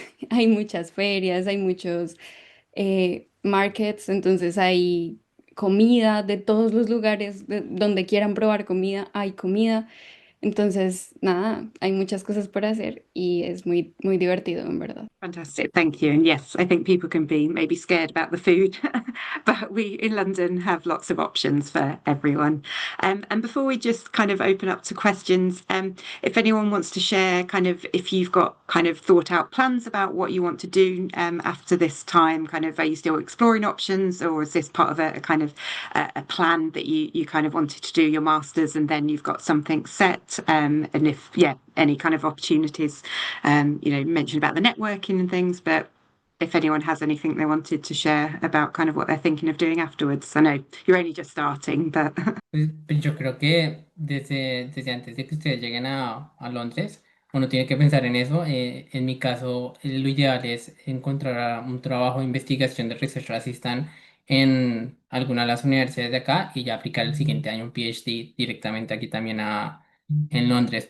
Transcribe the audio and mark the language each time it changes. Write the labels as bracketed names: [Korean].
[Spanish] Hay muchas ferias, hay muchos markets, entonces hay comida de todos los lugares, donde quieran probar comida, hay comida. Entonces, nada, hay muchas cosas por hacer y es muy divertido, en verdad. [English] Fantastic, thank you. And yes, I think people can be maybe scared about the food, but we in London have lots of options for everyone. And before we just kind of open up to questions, if anyone wants to share kind of if you've got kind of thought out plans about what you want to do after this time, kind of are you still exploring options or is this part of a kind of a plan that you kind of wanted to do your masters and then you've got something set? And if, yeah, any kind of opportunities, mentioned about the networking and things, but if anyone has anything they wanted to share about kind of what they're thinking of doing afterwards. I know you're only just starting, but [Spanish] Pues yo creo que desde antes de que ustedes lleguen a Londres, uno tiene que pensar en eso. En mi caso, lo ideal es encontrar un trabajo de investigación de Research Assistant en alguna de las universidades de acá y ya aplicar el siguiente año un PhD directamente aquí también en Londres.